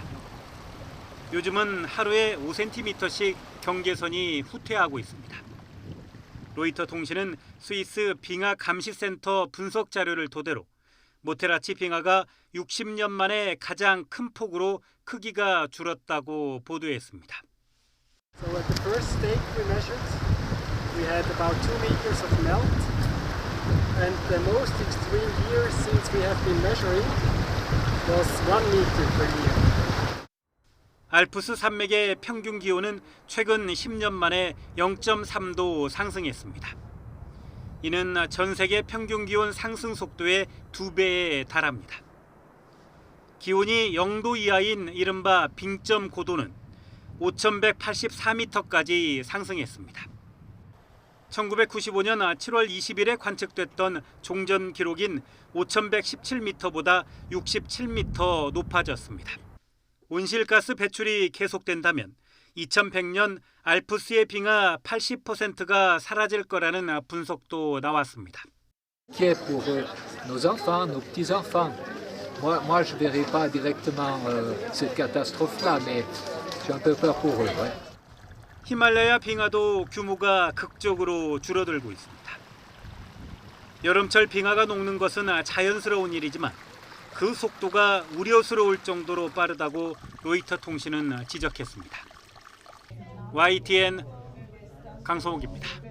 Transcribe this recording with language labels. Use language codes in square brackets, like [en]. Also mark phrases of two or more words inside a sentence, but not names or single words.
[ko] 요즘은 하루에 5cm씩 경계선이 후퇴하고 있습니다. 로이터 통신은 스위스 빙하 감시센터 분석 자료를 토대로 모테라치 빙하가 60년 만에 가장 큰 폭으로 크기가 줄었다고 보도했습니다. [en] So at the first stake we measured, we had about 2 meters of melt, and the most extreme year since we have been measuring was 1 meter per year. [ko] 알프스 산맥의 평균 기온은 최근 10년 만에 0.3도 상승했습니다. 이는 전 세계 평균 기온 상승 속도의 2배에 달합니다. 기온이 0도 이하인 이른바 빙점 고도는 5,184m까지 상승했습니다. 1995년 7월 20일에 관측됐던 종전 기록인 5,117m보다 67m 높아졌습니다. 온실가스 배출이 계속된다면 2100년 알프스의 빙하 80%가 사라질 거라는 분석도 나왔습니다. [fr] Qui est pour nos enfants, nos petits-enfants. Moi, je verrai pas directement cette catastrophe-là, mais j'ai un peu peur pour eux. Ouais. [ko] 히말라야 빙하도 규모가 극적으로 줄어들고 있습니다. 여름철 빙하가 녹는 것은 자연스러운 일이지만 그 속도가 우려스러울 정도로 빠르다고 로이터 통신은 지적했습니다. YTN 강성욱입니다.